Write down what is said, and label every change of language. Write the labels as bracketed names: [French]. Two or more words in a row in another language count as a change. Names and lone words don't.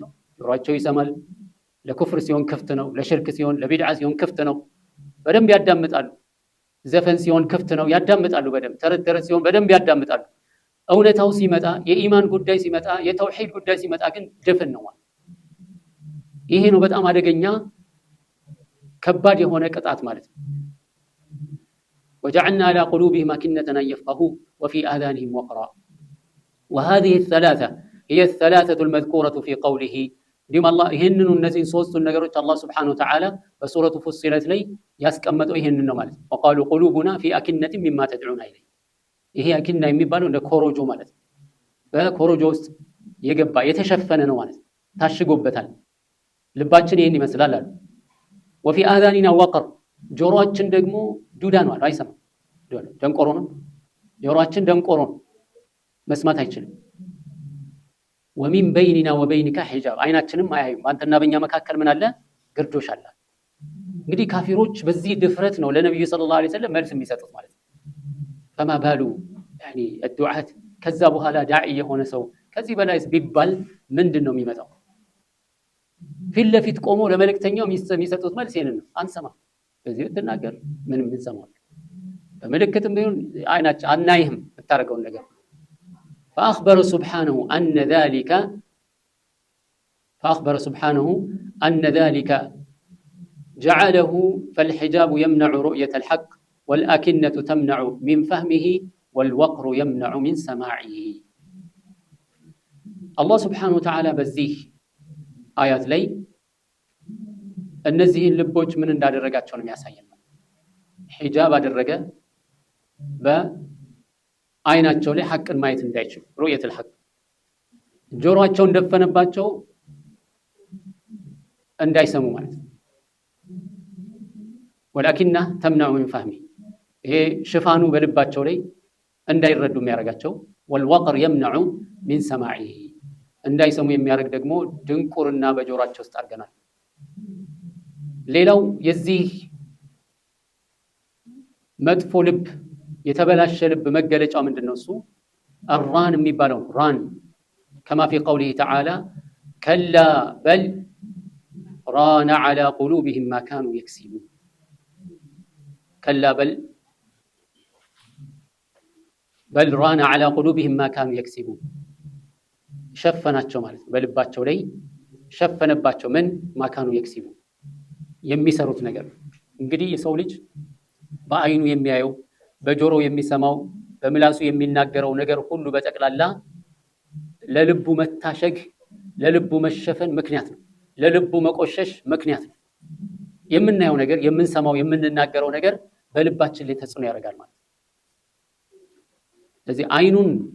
[Amharic] ጆሮአቸው ይሰማል፣ ለኩፍር ሲሆን ክፍት ነው፣ ለሽርክ ሲሆን ለቢድዓ ሲሆን ክፍት ነው፣ በደንብ ያዳምጣሉ። ዘፈን ሲሆን ክፍት ነው፣ ያዳምጣሉ በደንብ። ተረት ሲሆን በደንብ ያዳምጣሉ። እውነታው ሲመጣ፣ የኢማን ጉዳይ ሲመጣ፣ የተውሂድ ጉዳይ ሲመጣ ግን ድፍን ነው ማለት። ይሄ ነው በጣም አደገኛ ከባድ የሆነ ቅጣት ማለት ነው። [Arabic] وجعلنا على قلوبهم أكنة أن يفقهوا وفي آذانهم وقرا وهذه الثلاثة هي الثلاثة المذكورة في قوله ديم الله [Amharic] ይሄንኑ እነዚህን ሶስቱን ነገሮች አላህ [Arabic] سبحانه وتعالى [Amharic] በሱረቱ ፉሲለት ላይ ያስቀመጠው ይሄንን ነው ማለት ነው። [Arabic] وقالوا قلوبنا في أكنة مما تدعون إليه [Amharic] ይሄ አኪና የሚባለው እንደ ኮሮጆ ማለት ነው። በኮሮጆ ውስጥ የገባ የተሸፈነ ነው ማለት ነው፣ ታሽጎበታል። ልባችን ይሄን ይመስላል አሉ። [Arabic] وفي آذاننا وقر [Amharic] ጆሮአችን ደግሞ ዱዳ ነው አሉ፣ አይሰማም፣ ደንቆሮ ነው ጆሮአችን፣ ደንቆሮ ነው፣ መስማት አይችልም። [Arabic] ومن بيننا وبينك حجاب [Amharic] አይናችንም አያዩም፣ አንተና በእኛ መካከል ምን አለ? ግርዶሽ አለ። እንግዲህ ካፊሮች በዚህ ድፍረት ነው ለነብዩ [Arabic] صلى الله عليه وسلم [Amharic] መልስ የሚሰጡት ማለት ነው። [Arabic] فما بالو يعني الدعاة [Amharic] ከዛ በኋላ ዳዒ የሆነ ሰው ከዚህ በላይስ ቢባል ምንድነው የሚመጣው? ፊት ለፊት ቆሞ ለመልእክተኛው የሚሰጡት መልስ ይሄንን ነው፣ አንሰማም። በዚህ ብትናገር ምንም እንሰማው፣ በመልእክትም ቢሆን አይናችን አናይህም ብታረገው ነገር። فأخبر [Arabic] سبحانه أن ذلك جعله فالحجاب يمنع رؤية الحق والأكنة تمنع من فهمه والوقر يمنع من سماعه الله سبحانه وتعالى [Amharic] በዚህ አያት ላይ እነዚህን ልቦች ምን እንዳደረጋቸው ነው የሚያሳየን ሒጃብ አደረገ በአይናቸው ላይ ሐቅን ማየት እንዳይችሉ [Arabic] رؤية الحق [Amharic] ጆሮአቸውን ደፈነባቸው እንዳይሰሙ ማለት ነው [Arabic] والأكنة تمنع من فهمه [Amharic] ይሄ ሽፋኑ በልባቸው ላይ እንዳይረዱ የሚያረጋቸው [Arabic] والوقر يمنع من سماعه [Amharic] እንዳይሰሙ የሚያረግ ደግሞ ድንቁርና በጆሮአቸው ውስጥ አርገናል ሌላው የዚህ መጥፎ ልብ የተበላሸ ልብ መገለጫው ምንድነው እሱ [Arabic] الران [Amharic] የሚባለው ራን [Arabic] كما في قوله تعالى كلا بل ران على قلوبهم ما كانوا يكسبون كلا بل ران على قلوبهم ما كانوا يكسبون [Amharic] ሸፈናቸው ማለት በልባቸው ላይ ሸፈነባቸው ምን [Arabic] ما كانوا يكسبون [Amharic] የሚሰሩት ነገር እንግዲህ የሰው ልጅ በአይኑ የሚያየው በጆሮው የሚሰማው በምላሱ የሚናገረው ነገር ሁሉ በጠቅላላ ለልቡ መታሸግ ለልቡ መሸፈን ምክንያት ነው ለልቡ መቆሸሽ ምክንያት ነው የምናየው ነገር የምንሰማው የምንናገረው ነገር በልባችን ላይ ተጽዕኖ ያደርጋል ማለት ስለዚህ አይኑን